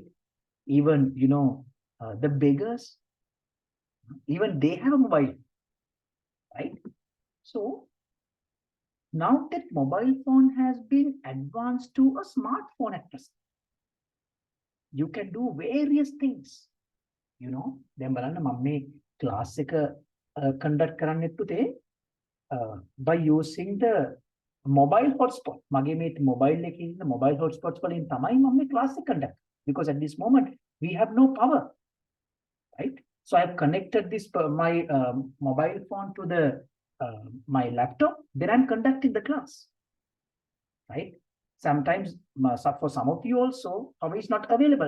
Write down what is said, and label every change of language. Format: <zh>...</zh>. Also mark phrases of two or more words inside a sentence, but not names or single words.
<en>Even the beggars, even they have a mobile. Right? So now that mobile phone has been advanced to a smartphone at present, you can do various things.</en> <si>දැන් බලන්න මම මේ ක්ලාස් එක කන්ඩක්ට් කරන්නෙත් පුතේ</si> <en>by using the mobile hotspot.</en> <si>මගේ මේ mobile එකේ ඉන්න</si> <en>mobile hotspots</en> <si>වලින් තමයි මම මේ ක්ලාස් එක කන්ඩක්ට්,</si> <en>because at this moment we have no power, right? So I have connected this my mobile phone to the my laptop, then I'm conducting the class, right? Sometimes for some of you also power is not available.</en>